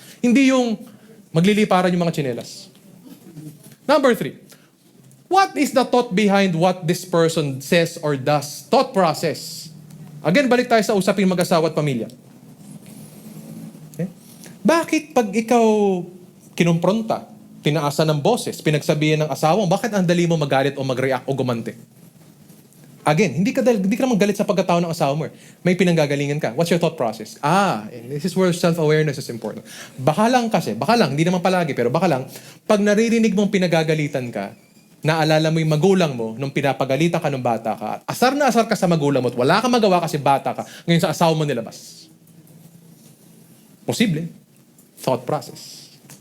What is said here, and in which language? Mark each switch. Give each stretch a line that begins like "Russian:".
Filipino: Hindi yung magliliparan yung mga tsinelas.
English: Number 3, what is the thought behind what this person says or does? Thought process.
Filipino: Again, balik tayo sa usaping mag-asawa at pamilya. Okay? Bakit pag ikaw kinumpronta, tinaasan ng boses, pinagsabihan ng asawa mo, bakit ang dali mo magalit o mag-react o gumante? Again, hindi ka naman galit sa pagkatao ng asawa mo. May pinanggagalingan ka.
English: What's your thought process? And this is where self-awareness is important.
Filipino: Baka lang, hindi naman palagi, pero baka lang, pag naririnig mong pinagagalitan ka, naalala mo yung magulang mo nung pinapagalitan ka nung bata ka, at asar na asar ka sa magulang mo at wala kang magawa kasi bata ka, ngayon sa asawa mo nilabas. Posible.
English: Thought process.